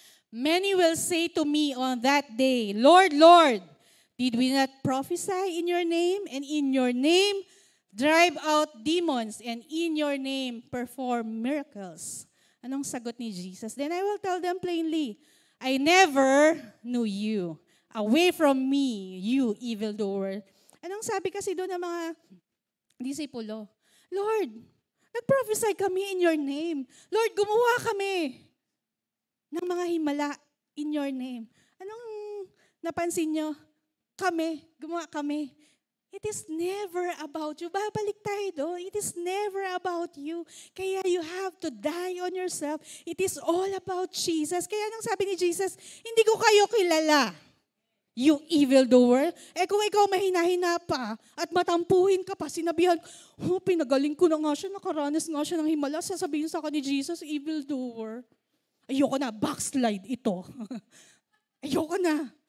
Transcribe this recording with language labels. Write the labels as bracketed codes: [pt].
[en] Many will say to me on that day, Lord, Lord, did we not prophesy in your name, and in your name drive out demons, and in your name perform miracles? [tl] Anong sagot ni Jesus? [en] Then I will tell them plainly, I never knew you. Away from me, you evildoer. [tl] Anong sabi kasi doon ng mga disipulo? Lord, nag-prophesy kami [en] in your name. [tl] Lord, gumawa kami ng mga himala [en] in your name. [tl] Anong napansin nyo? Gumawa kami. [en] It is never about you. [tl] Babalik tayo doon. [en] It is never about you. Kaya you have to die on yourself. It is all about Jesus. [tl] Kaya nang sabi ni Jesus, hindi ko kayo kilala. [en] You evildoer. [tl] Kung ikaw mahina-hina pa at matampuhin ka pa, sinabihan, pinagaling ko na nga siya, nakaranas nga siya ng himala, sasabihin sa akin ni Jesus, evildoer. Ayoko na, backslide ito. Ayoko na.